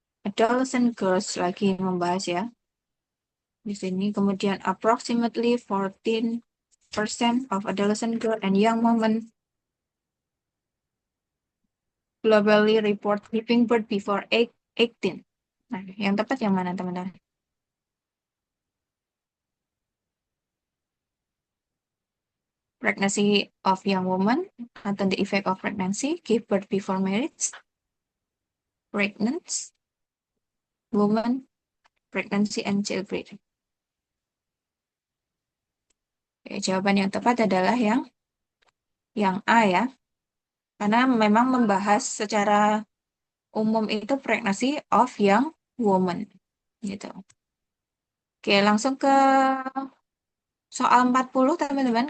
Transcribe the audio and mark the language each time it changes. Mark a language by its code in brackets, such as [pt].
[id] Adolescent girls lagi membahas ya. Di sini kemudian [en] approximately 14% of adolescent girl and young women globally report giving birth before age 18. [id] Nah, yang tepat yang mana, teman-teman? [en] Pregnancy of young woman atau the effect of pregnancy, give birth before marriage, pregnant woman, pregnancy and childbearing. [id] Oke, jawaban yang tepat adalah yang A ya. Karena memang membahas secara umum itu [en] pregnancy of young woman [id] gitu. Oke, langsung ke soal 40 teman-teman.